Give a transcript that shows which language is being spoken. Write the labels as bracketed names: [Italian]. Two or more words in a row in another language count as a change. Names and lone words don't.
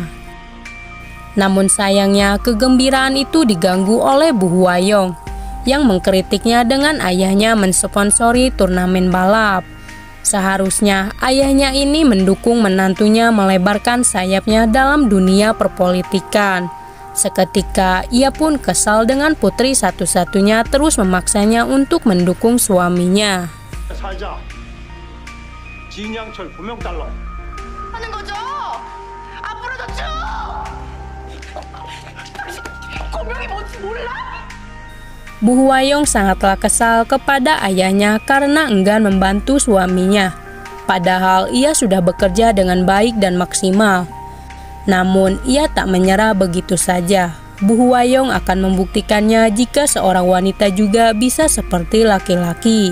[Indonesian] Namun sayangnya kegembiraan itu diganggu oleh Bu Hwa-young yang mengkritiknya dengan ayahnya mensponsori turnamen balap. Seharusnya ayahnya ini mendukung menantunya melebarkan sayapnya dalam dunia perpolitikan. Seketika ia pun kesal dengan putri satu-satunya terus memaksanya untuk mendukung suaminya. [Korean] 사회자 진양철 고명달러 하는 거죠? 앞으로도 쭉! 당신 고명이 뭔지 몰라? [Indonesian] Bu Hwa-young sangatlah kesal kepada ayahnya karena enggan membantu suaminya. Padahal ia sudah bekerja dengan baik dan maksimal. Namun ia tak menyerah begitu saja. Bu Hwa-young akan membuktikannya jika seorang wanita juga bisa seperti laki-laki.